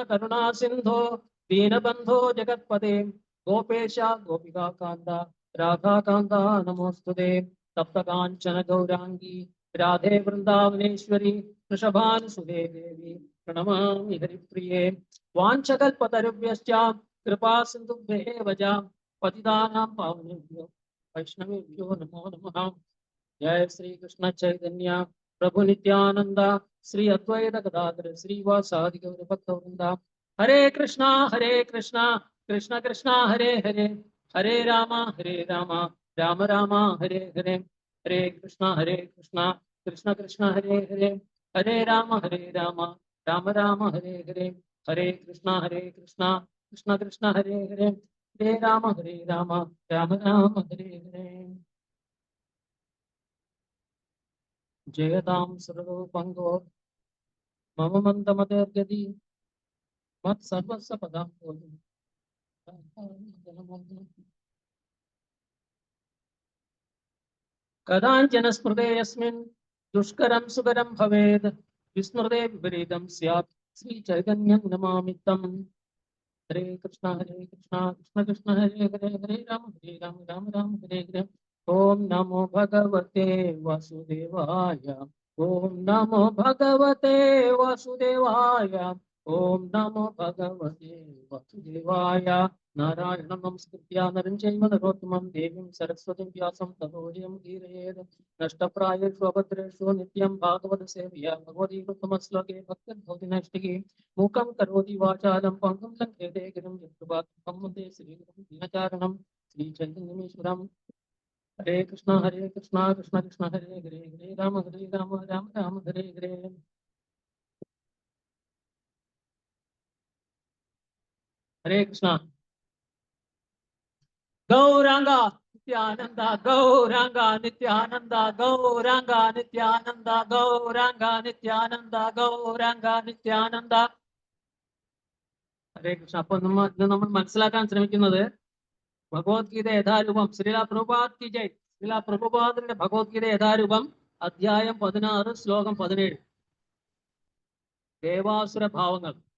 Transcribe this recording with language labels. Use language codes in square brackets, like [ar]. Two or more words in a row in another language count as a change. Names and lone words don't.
[sa] करुणा सिन्धो दीनबन्धो जगत्पते गोपेश गोपिकान्त राधाकान्ता नमोस्तुते तप्तकाञ्चन गौरांगी राधे वृंदावनेश्वरी वृषभानुसुते देवी प्रणमामि हरिप्रिये वाञ्छकल्पतरुभ्यश्च कृपा सिन्धुभ्येव च पतितानां पावनेभ्यो वैष्णवेभ्यो नमो नमः। जय श्री कृष्ण चैतन्य प्रभु नित्यानंद श्री अद्वैत गदाधर श्रीवासादि गौर भक्तवृंद। हरे कृष्णा कृष्ण कृष्णा हरे हरे हरे राम राम राम हरे हरे हरे कृष्णा कृष्ण कृष्ण हरे हरे हरे राम राम राम हरे हरे हरे कृष्णा कृष्ण कृष्ण हरे हरे हरे राम राम राम हरे हरे। जयतां सर्वोपंगो मम मन्दमदगति मत्सर्वस्य पदां बोधि कदाञ्चन स्मृते यस्मिन् दुष्करं सुकरं भवेत् विस्मृते विपरीतं स्यात् श्रीचैतन्यं नमामि तम्। हरे कृष्ण कृष्ण कृष्ण हरे हरे हरे राम राम हरे हरे। ओम नमो भगवते वासुदेवाय ओम नमो भगवते वासुदेवाय ओम नमो भगवते वासुदेवाय। नारायणं नमस्कृत्य नरं चैव नरोत्तमं देवीं सरस्वतीं व्यासं ततो जयमुदीरयेत्। नष्टप्रायेषु अभद्रेषु नित्यं भागवत सेवया भगवतीकृतमश्लोके भक्तिर्भवति नैष्टिकी मूकं करोति वाचालं पङ्गुं लङ्घयते गिरिं यत्कृपात्मकं वन्दे श्रीगुरुं दीनचारणं श्रीचैतन्यमीश्वरम्। हरे कृष्ण कृष्ण कृष्ण हरे हरे हरे राम राम राम हरे हरे। हरे कृष्ण गौरांगा नित्यानंदा गौरांगा नित्यानंदा गौरांगा नित्यानंदा गौरांगा नित्यानंदा गौरांगा नित्यानंदा। [ml] ഹരേ കൃഷ്ണ. അപ്പൊ നമ്മൾ മനസ്സിലാക്കാൻ ശ്രമിക്കുന്നത് ഭഗവത്ഗീത യഥാരൂപം ശ്രീല പ്രഭുപാദ് [hi] की जय. [ml] ശ്രീല പ്രഭുപാദിന്റെ ഭഗവത്ഗീത യഥാരൂപം അധ്യായം 16 ശ്ലോകം 17 ദേവാസുര ഭാവങ്ങൾ.